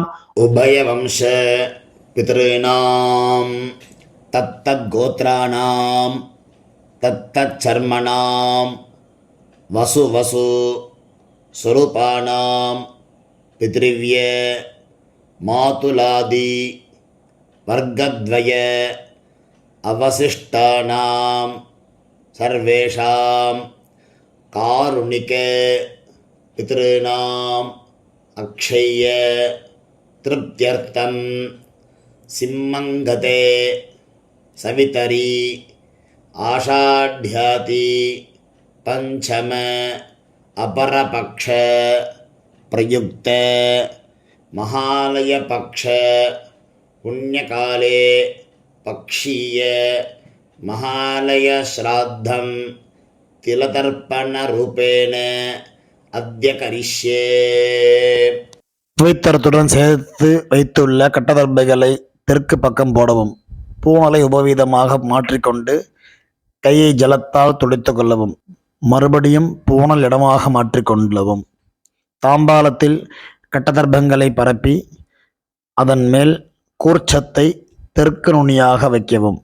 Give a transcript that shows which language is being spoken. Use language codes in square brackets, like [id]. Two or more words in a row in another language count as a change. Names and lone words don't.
[sa] उभयवंश पितृणां तत्तत् गोत्राणां तत्तत् शर्मणां वसु वसु स्वरूपाणां पितृव्य मातुलादि वर्गद्वय अवशिष्टानां सर्वेषां कारुणिक पितृणां अक्षय्य तृप्त्यर्थं सिंहङ्गते सवितरी आषाढ्याति पंचम अपरपक्ष प्रयुक्त महालय पक्ष पुण्यकाले पक्षीय महालय श्राद्धं तिलतर्पण रूपेण अद्य करिष्ये. [ta] புவித்தரத்துடன் சேர்த்து வைத்துள்ள கட்டதர்பைகளை தெற்கு பக்கம் போடவும். பூணலை உபவீதமாக மாற்றிக்கொண்டு கையை ஜலத்தால் துடைத்து கொள்ளவும். மறுபடியும் பூணல் இடமாக மாற்றிக்கொள்ளவும். தாம்பாலத்தில் கட்டதர்பங்களை பரப்பி அதன் மேல் கூர்ச்சத்தை தெற்கு நுனியாக வைக்கவும்.